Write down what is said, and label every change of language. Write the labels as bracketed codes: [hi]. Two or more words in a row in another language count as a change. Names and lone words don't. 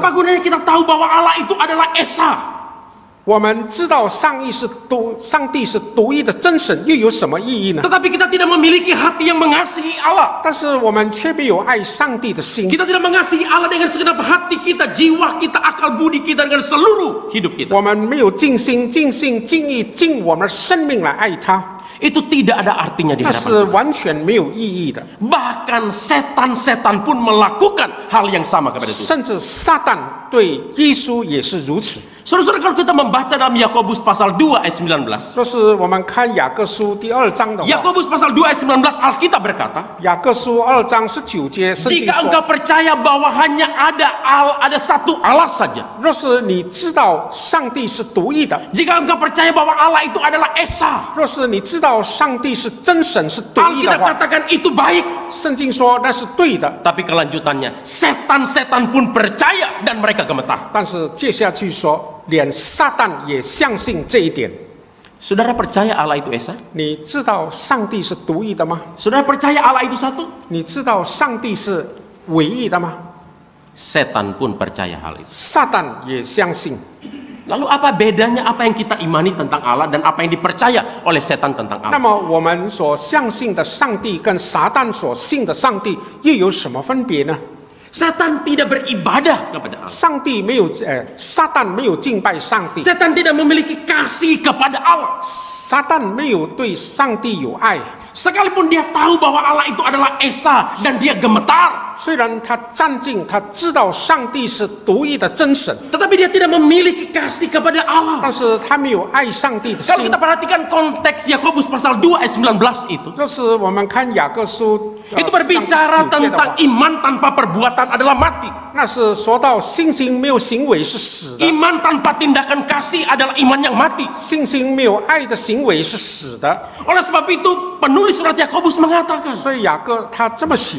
[id] Apa gunanya kita tahu bahwa Allah itu adalah Esa? [zh] 我们知道上帝是独一的真神，又有什么意义呢？ [id] Tetapi kita tidak memiliki hati yang mengasihi Allah. [zh] 但是我们却没有爱上帝的心， [id] Kita tidak mengasihi Allah dengan segenap hati kita, jiwa kita, akal budi kita, dengan seluruh hidup kita. [zh] 我们没有尽心、尽性、尽意、尽我们生命来爱他， [id] Itu tidak ada artinya di [zh] 那 [id] hadapan [zh] 是 [id] Tuhan. [zh] 完全没有意义的。 [id] Bahkan setan-setan pun melakukan hal yang sama kepada Tuhan. [zh] 甚至撒旦对耶稣也是如此。 [id] Saudara-saudara, kalau kita membaca dalam Yakobus pasal 2 ayat 19. [zh] 若是我们看雅各书第2章的话， [id] Yakobus pasal 2 ayat 19 Alkitab berkata, [zh] 雅各书2章19节，圣经 [id] jika [zh] 说 [id] engkau percaya bahwa hanya ada satu Allah saja, [zh] 若是你知道上帝是独一的， [id] jika engkau percaya bahwa Allah itu adalah Esa, [zh] 若是你知道上帝是真神是独一的 [id] Alkitab [zh] 话， [id] katakan itu baik. [zh] 圣经说那是对的。 [id] Tapi kelanjutannya, setan-setan pun percaya dan mereka gemetar. [zh] 但是接下去说，连撒旦也相信这一点。 [id] Saudara percaya Allah itu Esa? [zh] 你知道上帝是独一的吗？ [id] Saudara percaya Allah itu satu? [zh] 你知道上帝是唯一的吗？ [id] Setan pun percaya hal itu. [zh] 撒旦也相信。 [id] Lalu apa bedanya apa yang kita imani tentang Allah dan apa yang dipercaya oleh setan tentang [zh] 那 [id] Allah? [zh] 么我们所相信的上帝跟撒旦所信的上帝又有什么分别呢？ [id] Setan tidak beribadah kepada Allah. [zh] 上帝没有，撒旦没有敬拜上帝， [id] Setan tidak memiliki kasih kepada Allah. [zh] 撒旦没有对上帝有爱。 [id] Sekalipun dia tahu bahwa Allah itu adalah Esa dan dia gemetar, [zh] 虽然他站近，他知道上帝是独一的真神， [id] tetapi Tetapi dia tidak memiliki kasih kepada Allah. [zh] 但是他没有爱上帝的 [id] Kalau [zh] 心 [id] kita。perhatikan konteks Yakobus pasal 2 ayat 19 itu, [zh] 就是我们看雅各书 [id] itu berbicara [zh] 39 节的 [id] tentang [zh] 话， [id] iman tanpa perbuatan adalah mati. [zh] 那是说到信心没有行为是死的， [id] Iman tanpa tindakan kasih adalah iman yang mati. [zh] 信心没有爱的行为是死的。 [id] Oleh sebab itu penulis surat Yakobus mengatakan, [zh] 所以雅各他这么写，